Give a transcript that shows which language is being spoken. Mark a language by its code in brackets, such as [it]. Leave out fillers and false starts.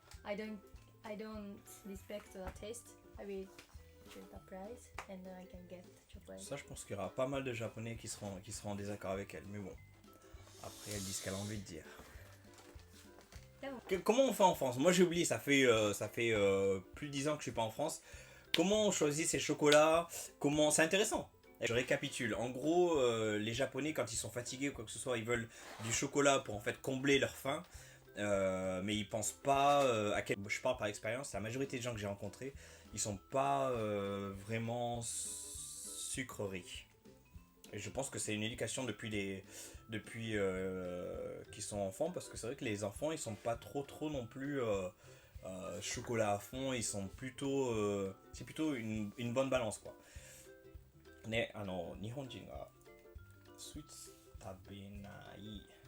[en] I don't respect the taste. I will choose the price and then I can get chocolate. [fr] Ça, je pense qu'il y aura pas mal de Japonais qui seront en désaccord avec elle. Mais bon, après, elle dit ce qu'elle a envie de dire. Comment on fait en France? Moi, j'ai oublié. Ça fait plus de 10 ans que je suis pas en France. Comment on choisit ses chocolats? Comment? C'est intéressant. Je récapitule. En gros, les Japonais, quand ils sont fatigués ou quoi que ce soit, ils veulent du chocolat pour en fait combler leur faim. Mais ils pensent pas à quel... Je parle par expérience. La majorité des gens que j'ai rencontrés, ils sont pas vraiment sucreries. Et je pense que c'est une éducation depuis qu'ils sont enfants, parce que c'est vrai que les enfants, ils sont pas trop non plus chocolat à fond. Ils sont plutôt... c'est plutôt une bonne balance, quoi. [ja] ね、日本人がスイーツ食べない。